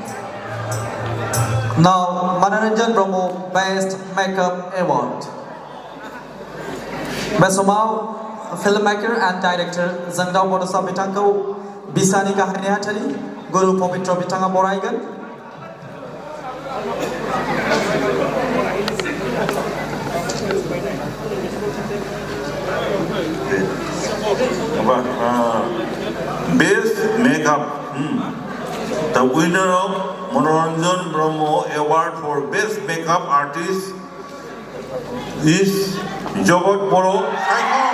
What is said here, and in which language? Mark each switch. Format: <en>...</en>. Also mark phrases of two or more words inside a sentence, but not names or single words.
<en>Now मनोरंजन ब्रह्म Best Makeup Award।</en> <brx>बे समाव</brx> <en>film maker and director</en> <brx>जोंदाव बड'सा बिथांखौ बिसानि गाहाय नेहाथारि गुरु पबित्र बिथाङा बरायगोन।</brx> <en>Best Makeup. The winner of Manoranjan Brahmo Award for Best Makeup Artist is Jagat Boro Saikon.</en>